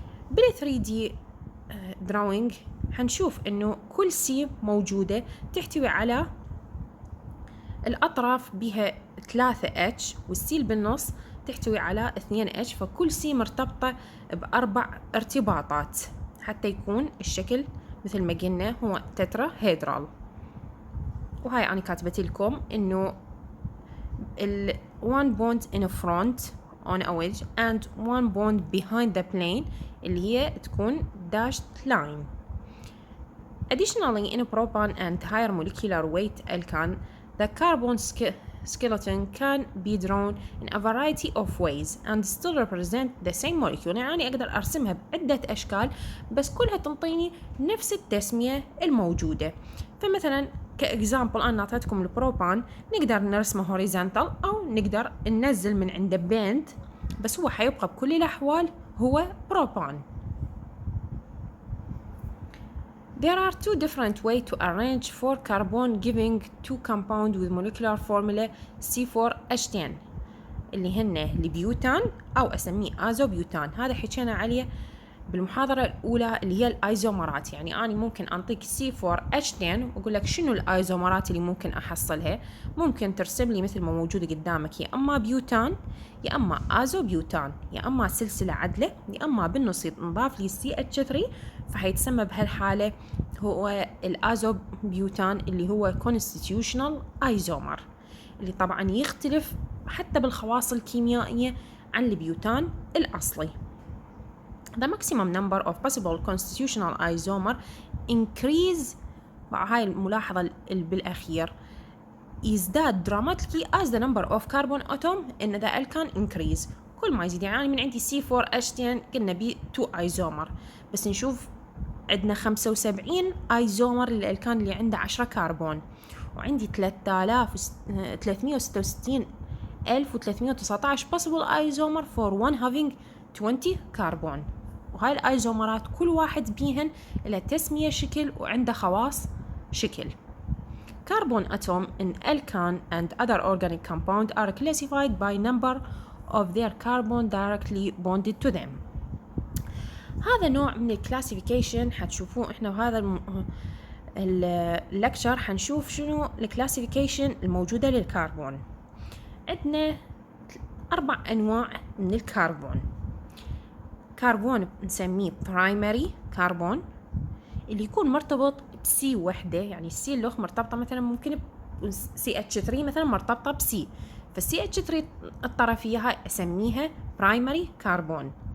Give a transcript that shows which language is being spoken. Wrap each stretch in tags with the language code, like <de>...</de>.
<ar>بال</ar> <en>3D drawing</en> <ar>حنشوف انه كل C موجودة تحتوي على الأطراف بها 3H والسي بالنص تحتوي على 2H، فكل C مرتبطة ب4 ارتباطات حتى يكون الشكل مثل ما قلنا هو تترا هيدرال. وهاي أنا كاتبت لكم إنه</ar> <en>one bond in front on a wedge and one bond behind the plane</en> <ar>اللي هي تكون</ar> <en>dashed line. Additionally, in a propan and higher molecular weight alkane, the carbon skeleton can be drawn in a variety of ways and still represent the same molecule.</en> <ar>يعني أقدر أرسمها بعدة أشكال بس كلها تنطيني نفس التسمية الموجودة. فمثلا كإكزامبل أنا أعطيتكم البروبان نقدر نرسمه horizontal أو نقدر ننزل من عنده بيند، بس هو حيبقى بكل الأحوال هو بروبان.</ar> <en>There are two different ways to arrange 4 carbon giving 2 compound with molecular formula C4H10</en> <ar>اللي هن البيوتان أو أسميه آزوبيوتان. هذا حكينا عليه بالمحاضرة الأولى اللي هي الآيزومرات. يعني أنا ممكن أنطيك C4H10 وأقول لك شنو الآيزومرات اللي ممكن أحصلها. ممكن ترسم لي مثل ما موجودة قدامك يا أما بيوتان يا أما آزوبيوتان يا أما سلسلة عدلة يا أما بالنص نضاف لي CH3 فحيتسمى بهالحالة هو الآزوبيوتان اللي هو constitutional isomer اللي طبعا يختلف حتى بالخواص الكيميائية عن البيوتان الأصلي.</ar> <en>The maximum number of possible constitutional isomer increase</en> <ar>هاي الملاحظة بالأخير يزداد</ar> <en>dramatically as the number of carbon atom in the alkane increase.</en> <ar>كل ما يزيد يعني من عندي C4H10 قلنا بي 2 isomer بس نشوف عندنا 75 ايزومر للالكان اللي عنده 10 كربون وعندي 366319</ar> <en>possible isomer for one having</en> <ar>20 كربون. وهاي الايزومرات كل واحد بيهن له تسمية شكل وعنده خواص شكل.</ar> <en>Carbon atom in alkane and other organic compound are classified by number of their carbon directly bonded to them.</en> <ar>هذا نوع من الكلاسيفيكيشن حتشوفوه احنا وهذا اللكتشر حنشوف شنو الكلاسيفيكيشن الموجودة للكربون. عندنا 4 أنواع من الكربون. كربون نسميه برايمري كربون اللي يكون مرتبط بسي وحدة، يعني السي اللوخ مرتبطة مثلا ممكن CH3 مثلا مرتبطة بسي، فالCH3 الطرفية هاي أسميها برايمري كربون.</ar>